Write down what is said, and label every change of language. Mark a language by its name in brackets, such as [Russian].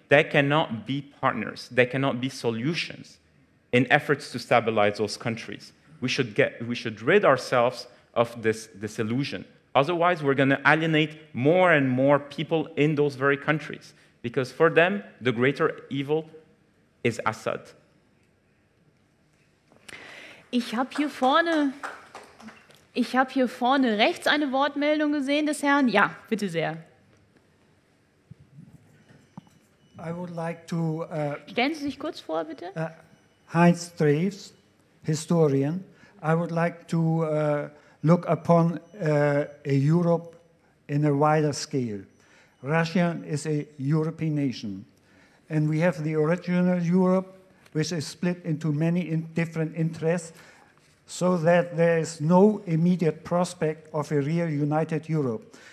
[English] They cannot be partners. They cannot be solutions in efforts to stabilize those countries. We should rid ourselves of this illusion. Otherwise, we're going to alienate more and more people in those very countries, because for them, the greater evil is Assad. [German] Ich habe hier vorne Ich habe hier vorne rechts eine Wortmeldung gesehen des Herrn. Ja, bitte sehr. [English] I would like to, [German] Stellen Sie sich kurz vor, bitte. [English] Heinz Treves, historian. I would like to look upon a Europe in a wider scale. Russia is a European nation, and we have the original Europe, which is split into many different interests, so that there is no immediate prospect of a real united Europe.